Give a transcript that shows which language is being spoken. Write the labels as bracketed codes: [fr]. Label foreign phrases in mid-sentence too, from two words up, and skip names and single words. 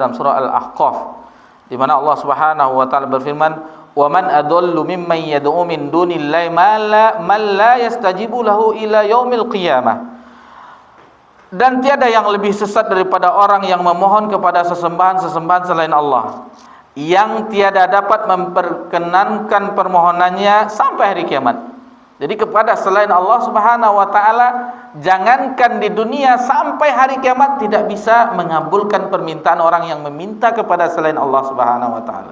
[id] dalam surah Al-Ahqaf, di mana Allah [ar] سبحانه وتعالى [id] berfirman, [ar] "ومن أضل ممن يدعو من دون الله من لا يستجيب له إلى يوم القيامة." [id] Dan tiada yang lebih sesat daripada orang yang memohon kepada sesembahan-sesembahan selain Allah, yang tiada dapat memperkenankan permohonannya sampai hari kiamat. Jadi kepada selain Allah [ar] سبحانه وتعالى, [id] jangankan di dunia, sampai hari kiamat tidak bisa mengabulkan permintaan orang yang meminta kepada selain Allah [ar] سبحانه وتعالى.